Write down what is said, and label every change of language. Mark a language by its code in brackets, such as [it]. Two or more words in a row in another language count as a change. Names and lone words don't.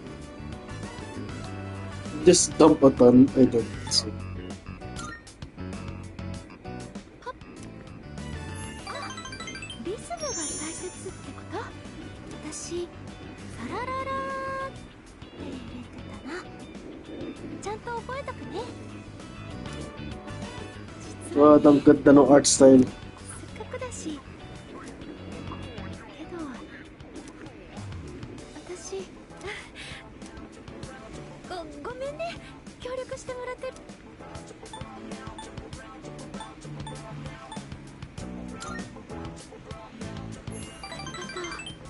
[en] Just dump a ton. I don't see. [ja] リズムが大切ってこと？私、サラララーって入れてたな。ちゃんと覚えとくね。 [tl] Wow, ang ganda ng art style. [ja] せっかくだし。けど、私、ごめんね。協力してもらってる。ありがとう。